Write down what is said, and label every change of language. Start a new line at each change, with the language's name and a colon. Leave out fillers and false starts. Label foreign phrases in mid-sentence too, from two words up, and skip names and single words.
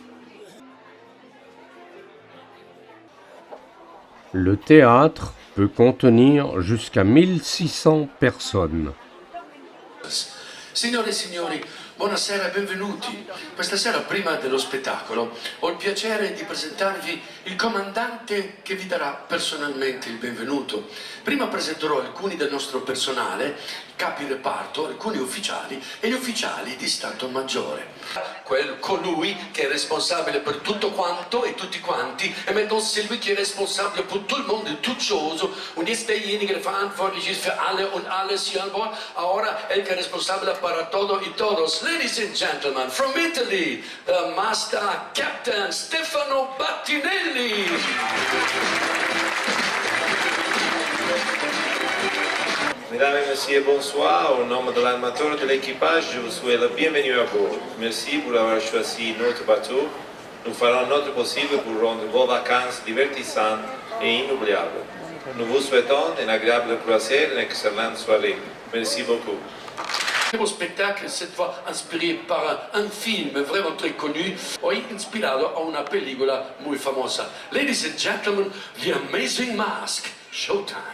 French: Le théâtre peut contenir jusqu'à 1600 personnes.
Italian: Signore e signori, buonasera e benvenuti. Questa sera, prima dello spettacolo, ho il piacere di presentarvi il comandante che vi darà personalmente il benvenuto. Prima presenterò alcuni del nostro personale, capi reparto, alcuni ufficiali e gli ufficiali di Stato Maggiore. Colui che è responsabile per tutto quanto e tutti quanti,
French: e maintenant celui qui est responsable pour tout le monde et toute chose,
German: und jetzt derjenige, der verantwortlich ist für alle und alles hier an Bord.
Spanish: Ahora, el que es responsable para todo y todos.
English: Ladies and gentlemen, from Italy, the master captain Stefano Battinelli.
French: Mesdames et messieurs, bonsoir. Au nom de l'animateur de l'équipage, je vous souhaite la bienvenue à bord. Merci pour avoir choisi notre bateau. Nous ferons notre possible pour rendre vos vacances divertissantes et inoubliables. Nous vous souhaitons une agréable croisière et une excellente soirée. Merci beaucoup. Nuevo spectacle, cette fois inspiré par un film vraiment très connu,
Spanish: hoy inspirado a una película muy famosa.
English: Ladies and gentlemen, The Amazing Mask, Showtime.